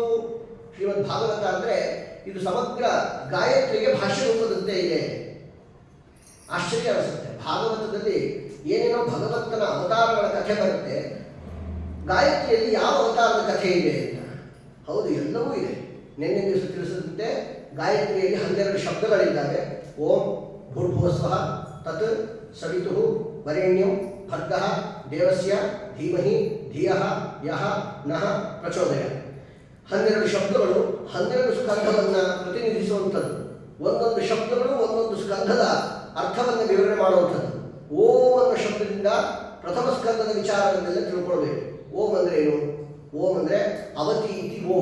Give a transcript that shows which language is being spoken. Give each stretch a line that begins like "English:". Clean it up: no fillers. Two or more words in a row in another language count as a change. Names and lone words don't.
Kannada: ಶ್ರೀಮದ್ ಭಾಗವತ ಅಂದರೆ ಇದು ಸಮಗ್ರ ಗಾಯತ್ರಿಗೆ ಭಾಷ್ಯ ರೂಪದಂತೆ ಇದೆ. ಆಶ್ಚರ್ಯ ಅನಿಸುತ್ತೆ. ಭಾಗವತದಲ್ಲಿ ಏನೇನೋ ಭಗವಂತನ ಅವತಾರಗಳ ಕಥೆ ಬರುತ್ತೆ, ಗಾಯತ್ರಿಯಲ್ಲಿ ಯಾವ ಅವತಾರದ ಕಥೆ ಇದೆ ಅಂತ. ಹೌದು, ಎಲ್ಲವೂ ಇದೆ. ನಿನ್ನೆ ದಿವಸ ತಿಳಿಸಿದಂತೆ ಗಾಯತ್ರಿಯಲ್ಲಿ 12 ಶಬ್ದಗಳಿದ್ದಾವೆ.
Sanskrit: ಓಂ ಭೂರ್ಭುವಸ್ವಃ ತತ್ ಸವಿತುಃ ವರೆಣ್ಯಂ ಭರ್ಗಃ ದೇವಸ್ಯ ಧೀಮಹಿ ಧಿಯಃ ಯಃ ನಃ ಪ್ರಚೋದಯಾತ್.
Kannada: 12 ಶಬ್ದಗಳು 12 ಸ್ಕಂಧವನ್ನು ಪ್ರತಿನಿಧಿಸುವಂಥದ್ದು. ಒಂದೊಂದು ಶಬ್ದಗಳು ಒಂದೊಂದು ಸ್ಕಂಧದ ಅರ್ಥವನ್ನು ವಿವರಣೆ ಮಾಡುವಂಥದ್ದು. ಓಂ ಅನ್ನೋ ಶಬ್ದದಿಂದ ಪ್ರಥಮ ಸ್ಕಂದದ ವಿಚಾರಗಳನ್ನೆಲ್ಲ ತಿಳ್ಕೊಳ್ಬೇಕು. ಓಂ ಅಂದರೆ ಏನು? ಓಂ ಅಂದರೆ
Sanskrit: ಅವತಿ ಇತಿ ಓಂ.